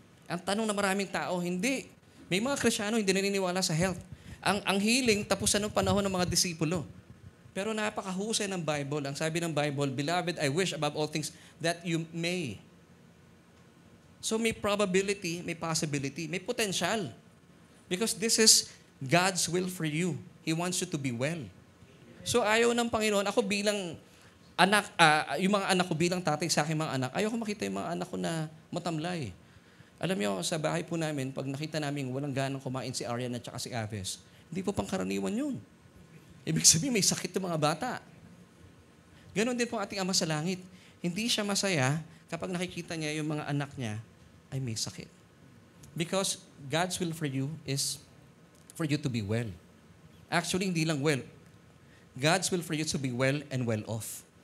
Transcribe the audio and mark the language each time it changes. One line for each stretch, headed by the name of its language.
Filipino: Ang tanong na maraming tao, hindi. May mga Kristiyano hindi naniniwala sa health. Ang healing, tapusan ng panahon ng mga disipulo. Pero napakahusay ng Bible. Ang sabi ng Bible,
English: Beloved, I wish above all things that you may. So may probability, may possibility, may potential. Because this is God's will for you. He wants you to be well.
Filipino: So ayaw ng Panginoon, ako bilang anak, yung mga anak ko bilang tatay sa aking mga anak, ayaw ko makita yung mga anak ko na matamlay. Alam niyo, sa bahay po namin, pag nakita namin walang ganang kumain si Arian at saka si Aves, hindi po pangkaraniwan yun. Ibig sabihin, may sakit yung mga bata. Ganon din po ating Ama sa Langit. Hindi siya masaya kapag nakikita niya yung mga anak niya ay may sakit.
English: Because God's will for you is for you to be well. Actually,
Filipino: hindi lang
English: well. God's will for you to be well and well off.